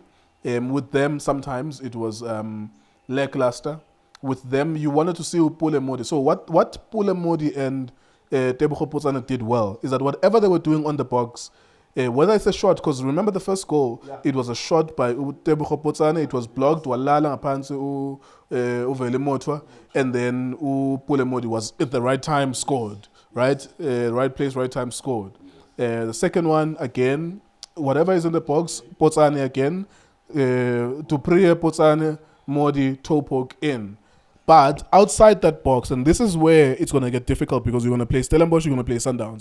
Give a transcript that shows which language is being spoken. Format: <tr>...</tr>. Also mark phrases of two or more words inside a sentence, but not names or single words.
<en>With them sometimes it was lackluster. With them you wanted to see Pule Modi. So what Pule Modi and Tebogo Potsane did well is that whatever they were doing on the box, whether it's a shot, because remember the first goal, it was a shot by Tebogo Potsane, it was blocked,</en> <zu>walala ngaphansi uvele motwa,</zu> <en>and then Pule Modi was at the right time scored, right? Right place, right time scored. The second one, again, whatever is in the box, Potsane again, Dupree, Potsane, Modi, toe poke in. But outside that box, and this is where it's going to get difficult because you're going to play Stellenbosch, you're going to play Sundowns.</en>